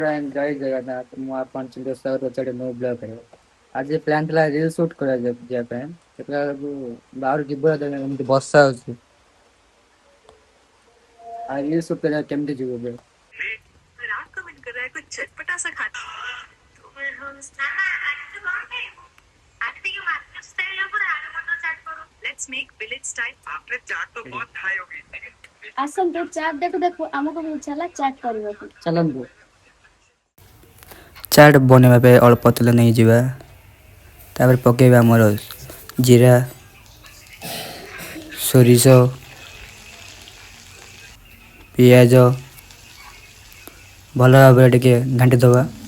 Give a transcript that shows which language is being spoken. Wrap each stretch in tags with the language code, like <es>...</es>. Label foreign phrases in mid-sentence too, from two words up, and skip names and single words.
<or>फ्रेंड जय जगन्नाथ ମୁଁ ଆପଣଙ୍କ ସହିତ ଗୋଟେ ନ୍ୟୁ ବ୍ଲଗରେ ଆଜି ପ୍ଲାନ୍ ଥିଲା</or> <en>reel shoot</en> <or>ଯିବା ପାଇଁ ଦେଖିଲା ବେଳକୁ ବାହାରୁ ଯିବ ଏମିତି ବର୍ଷା ହଉଛି ଆଉ</or> <en>reel shoot</en> <or>କରିବା କେମିତି ଯିବୁ ଏବେ।</or> <hi>रात का मन कर रहा है कुछ चटपटा सा खाना तो फिर हम</hi> <en>let's make village style.</en> <hi>आपने चाट तो बहुत खाई होगी।</hi> <or>ଆସନ୍ତୁ ଚାଟ୍ ଦେଖୁ ଦେଖୁ ଆମକୁ ବି ଇଚ୍ଛା ହେଲା ଚାଟ୍ କରିବାକୁ। ଚାଲନ୍ତୁ ଚାଟ୍ ବନେଇବା ପାଇଁ ଅଳ୍ପ ତେଲ ନେଇଯିବା ତାପରେ ପକେଇବା ଆମର ଜିରା ସୋରିଷ ପିଆଜ ଭଲ ଭାବରେ ଟିକେ ଘାଣ୍ଟି ଦେବା</or>